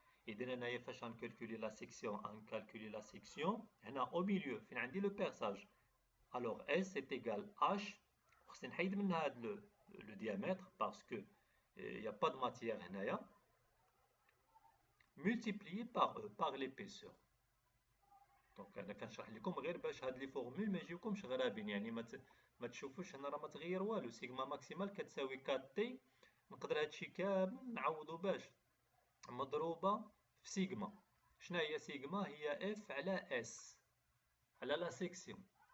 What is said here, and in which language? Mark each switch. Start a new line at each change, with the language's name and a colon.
Arabic: إذا أنايا فاش غنكالكولي la section غنكالكولي la section هنا au milieu فين عندي le perçage.
French: Alors S est égal H.
Arabic: خصني نحيد من هاد
French: le diamètre parce que il n'y a pas de matière هنايا multiplié par E, par l'épaisseur.
Arabic: دونك انا كنشرح لكم غير باش هاد لي فورمول ما يجيوكمش غرابين، يعني ما تشوفوش هنا راه ما تغير والو. سيغما ماكسيمال كتساوي 4 تي. نقدر هادشي كامل نعوضو باش مضروبه في سيغما. شنو هي سيغما؟ هي اف على اس على لا سيكسيون.